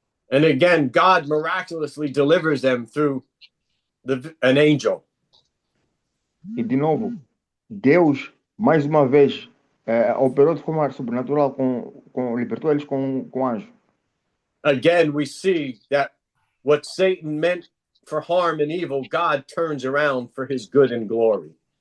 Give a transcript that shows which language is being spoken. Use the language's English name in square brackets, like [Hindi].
[English] And again, God miraculously delivers them through an angel. [Portuguese] E de novo, Deus, mais uma vez, operou de forma sobrenatural, libertou eles com anjo. [English] Again, we see that what Satan meant for harm and evil, God turns around for his good and glory.